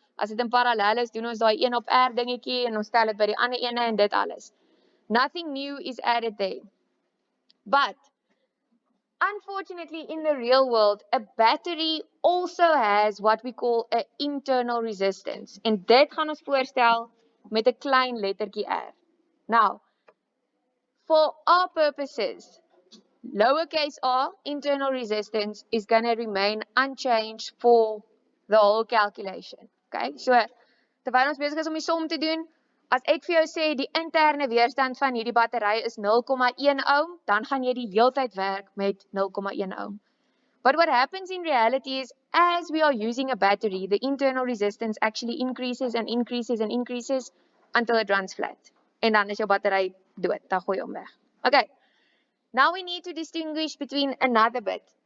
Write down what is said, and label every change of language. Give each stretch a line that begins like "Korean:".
Afrikaans: As dit in parallel is, doen ons daai een op R dingetjie en ons tel dit by die ander ene en dit alles.
English: Nothing new is added there. But unfortunately, in the real world, a battery also has what we call an internal resistance.
Afrikaans: En dit gaan ons voorstel met 'n klein lettertjie R.
English: Now, for our purposes, lowercase r, internal resistance, is going to remain unchanged for the whole calculation.
Afrikaans: Okay, so terwyl ons besig is om die som te doen, as ek vir jou sê die interne weerstand van hierdie battery is 0,1 ohm, dan gaan jy die heeltyd werk met 0,1 ohm.
English: But what happens in reality is, as we are using a battery, the internal resistance actually increases and increases and increases until it runs flat.
Afrikaans: En dan is jou battery dood, dan gooi jy hom weg.
English: Okay. Now we need to distinguish between another bit.